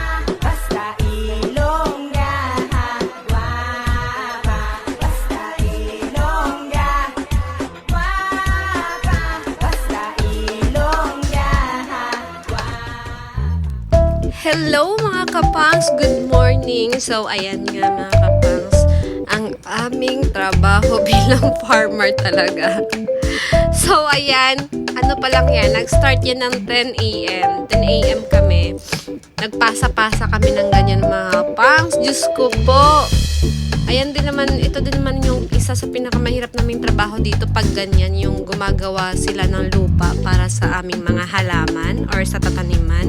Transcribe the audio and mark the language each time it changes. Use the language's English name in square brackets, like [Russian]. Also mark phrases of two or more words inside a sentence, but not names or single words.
[Hiligaynon] Basta Ilongga, guwapa. Basta Ilongga, guwapa. Basta Ilongga, guwapa. [Filipino] Hello mga kapangs! [English] Good morning! [Filipino] So, ayan nga mga kapangs, ang aming trabaho bilang farmer talaga. So, ayan, ano pa lang yan, nag-start yan ng 10 a.m. 10 a.m. kami. Nagpasa-pasa kami ng ganyan mga kapangs. Diyos ko po! Ayan din naman, ito din naman yung isa sa pinakamahirap naming trabaho dito pag ganyan, yung gumagawa sila ng lupa para sa aming mga halaman or sa tataniman.